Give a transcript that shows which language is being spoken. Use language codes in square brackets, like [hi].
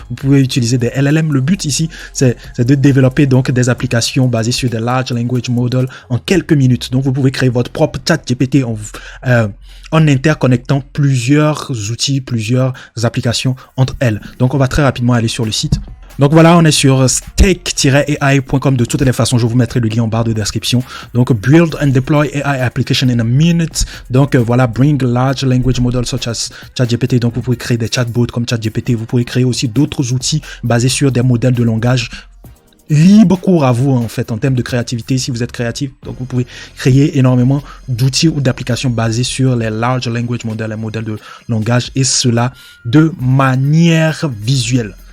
[fr] Vous pouvez utiliser des LLM. Le but ici, c'est de développer donc des applications basées sur des large language models en quelques minutes. Donc, vous pouvez créer votre propre chat GPT en interconnectant plusieurs outils, plusieurs applications entre elles. Donc, on va très rapidement aller sur le site. Donc voilà, on est sur stake-ai.com. De toutes les façons, je vous mettrai le lien en barre de description. Donc [en] build and deploy AI application in a minute. [fr] Donc voilà, [en] bring large language models such as ChatGPT. [fr] Donc vous pouvez créer des chatbots comme ChatGPT. Vous pouvez créer aussi d'autres outils basés sur des modèles de langage. Libre cours à vous en fait en termes de créativité si vous êtes créatif. Donc vous pouvez créer énormément d'outils ou d'applications basées sur les large language models, les modèles de langage, et cela de manière visuelle.